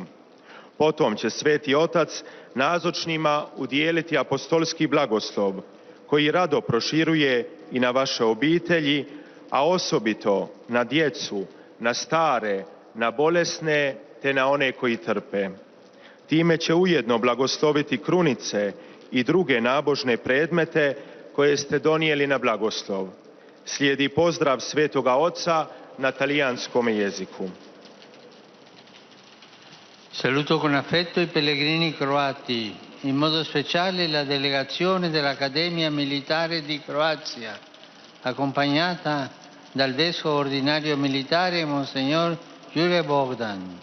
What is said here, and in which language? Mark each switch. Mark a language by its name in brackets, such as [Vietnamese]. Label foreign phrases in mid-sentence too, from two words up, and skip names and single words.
[Croatian] Potom će Sveti Otac nazočnima udijeliti apostolski blagoslov, koji rado proširuje i na vaše obitelji, a osobito na djecu, na stare, na bolesne te na one koji trpe. Time će ujedno blagosloviti krunice i druge nabožne predmete koje ste donijeli na blagoslov. Slijedi pozdrav Svetoga Oca na talijanskom jeziku. [Italian] Saluto con affetto i pellegrini croati, in modo speciale la delegazione dell'Accademia Militare di Croazia, accompagnata dal Vescovo Ordinario Militare Monsignor Jure Bogdan.